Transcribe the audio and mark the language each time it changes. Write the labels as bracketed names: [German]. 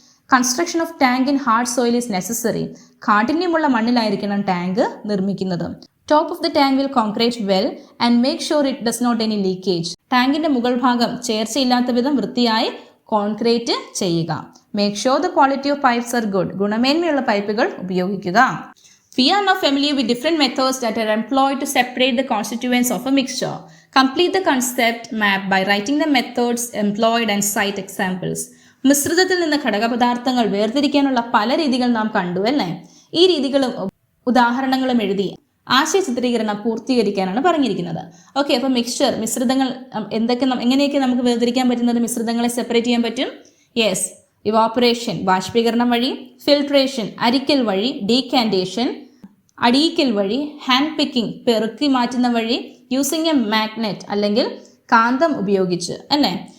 [English] Construction of tank in hard soil is necessary. [Malayalam] കാഠിന്യമുള്ള മണ്ണിലായിരിക്കണം tank നിർമ്മിക്കുന്നത്. [English] Top of the tank will concrete well and make sure it does not any leakage. [Malayalam] ടാങ്കിന്റെ മുകൾ ഭാഗം ചേർച്ചയില്ലാത്ത വിധം വൃത്തിയായി concrete ചെയ്യുക. [English] Make sure the quality of pipes are good. [Malayalam] ഗുണമേന്മയുള്ള പൈപ്പുകൾ ഉപയോഗിക്കുക. [English] We are now familiar with different methods that are employed to separate the constituents of a mixture. Complete the concept map by writing the methods employed and cite examples. [Malayalam] മിശ്രിതത്തിൽ നിന്ന് ഘടകപദാർത്ഥങ്ങൾ വേർതിരിക്കാനുള്ള പല രീതികൾ നാം കണ്ടു അല്ലേ? ഈ രീതികളും ഉദാഹരണങ്ങളും എഴുതി ആശയ ചിത്രീകരണം പൂർത്തീകരിക്കാനാണ് പറഞ്ഞിരിക്കുന്നത്. ഓക്കെ, അപ്പോൾ മിശ്രിതങ്ങൾ എങ്ങനെയൊക്കെ നമുക്ക് വേർതിരിക്കാൻ പറ്റുന്നത്? മിശ്രിതങ്ങളെ സെപ്പറേറ്റ് ചെയ്യാൻ പറ്റും. യെസ്, ഇവാപ്പറേഷൻ ബാഷ്പീകരണം വഴി, ഫിൽട്രേഷൻ അരിക്കൽ വഴി, ഡീകാൻറ്റേഷൻ അടിയിക്കൽ വഴി, ഹാൻഡ് പിക്കിംഗ് പെറുക്കി മാറ്റുന്ന വഴി, [English] using a magnet [Malayalam] അല്ലെങ്കിൽ കാന്തം ഉപയോഗിച്ച് അല്ലേ?